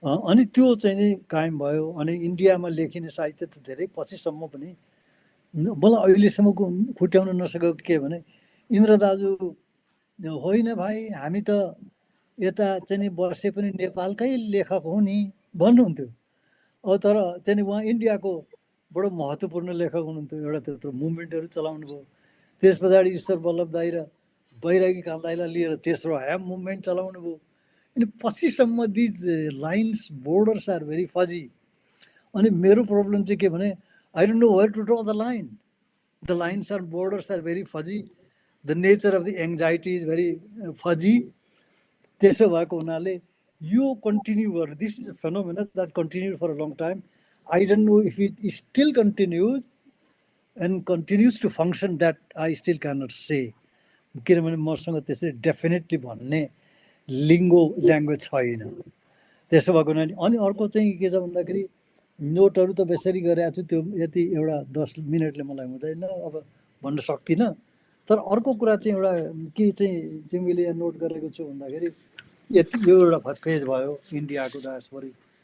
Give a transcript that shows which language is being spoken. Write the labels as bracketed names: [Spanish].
[Nepali] अनि त्यो चाहिँ नि कायम भयो। अनि इन्डियामा लेखिने साहित्य त धेरै पछिसम्म पनि मलाई अहिलेसम्मको खुट्याउन नसकेको के भने इन्द्र दाजु होइन भाइ हामी त यता चाहिँ नि बसे पनि नेपालकै लेखक हो नि भन्नुहुन्थ्यो। तर चाहिँ नि उहाँ इन्डियाको बडो महत्त्वपूर्ण लेखक हुनुहुन्थ्यो। एउटा त्यत्रो मुभमेन्टहरू चलाउनु भयो। त्यस पछाडि ईश्वर बल्लभ दाई र बैरागी कामदाईलाई लिएर तेस्रो ह्याम मुभमेन्ट चलाउनु भयो। अनि पछिसम्म [English] These lines borders are very fuzzy. [Nepali] अनि मेरो प्रब्लम चाहिँ के भने [English] I don't know where to draw the line. The lines are borders are very fuzzy. The nature of the anxiety is very fuzzy. [Nepali] त्यसो भएको हुनाले यो कन्टिन्यू गरेर [English] This is a phenomena that continue for a long time. I don't know if it still continues and continues to function that I still can not say. [Nepali] किनभने मसँग त्यसरी definitely भन्ने लिङ्गो language छैन। त्यसो भएको हुनाले अनि अर्को चाहिँ के छ भन्दाखेरि नोटहरू त बेसरी गरेको छु, त्यो यति एउटा 10 मिनटले मलाई हुँदैन, अब भन्न सक्दिनँ। तर अर्को कुरा चाहिँ एउटा के चाहिँ तिमीले यहाँ नोट गरेको छु भन्दाखेरि यति यो एउटा पेज भयो इन्डियाको डायस्पोरिक।